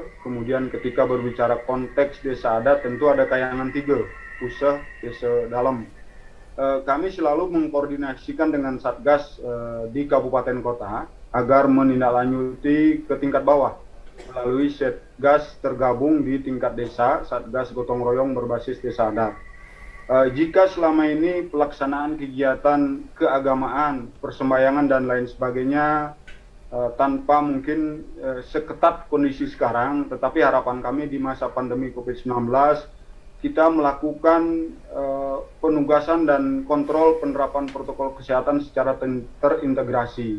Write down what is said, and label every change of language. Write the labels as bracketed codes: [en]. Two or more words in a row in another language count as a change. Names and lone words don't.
[id] Kemudian ketika berbicara konteks desa adat tentu ada kayangan 3, Puseh, Desa Dalam. Kami selalu mengkoordinasikan dengan Satgas di kabupaten kota agar menindaklanjuti ke tingkat bawah melalui Satgas tergabung di tingkat desa, Satgas gotong royong berbasis desa adat. Jika selama ini pelaksanaan kegiatan keagamaan, persembahyangan dan lain sebagainya tanpa mungkin seketat kondisi sekarang, tetapi harapan kami di masa pandemi COVID-19 kita melakukan penugasan dan kontrol penerapan protokol kesehatan secara terintegrasi.